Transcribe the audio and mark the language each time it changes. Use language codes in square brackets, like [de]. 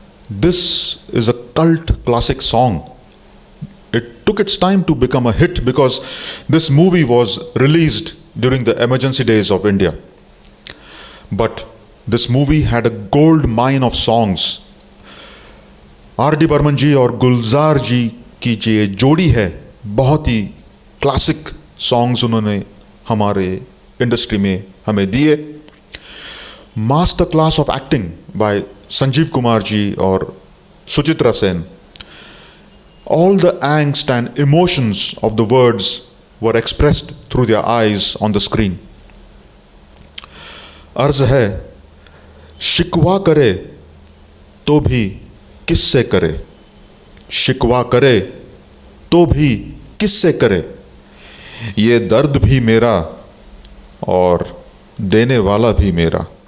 [en] This is a cult classic song. It took its time to become a hit because this movie was released during the emergency days of India. But this movie had a gold mine of songs. R.D. [hi] Burman जी और गुलजार जी की जो ये जोड़ी है, बहुत ही classic songs उन्होंने हमारे industry में हमें दिए. [en] Master class of acting by Sanjeev Kumar ji और Suchitra Sen. All the angst and emotions of the words were expressed through their eyes on the screen. [hi] अर्ज है, शिकवा करे तो भी किससे करे, शिकवा करे तो भी किससे करे, ये दर्द भी मेरा और देने वाला भी मेरा.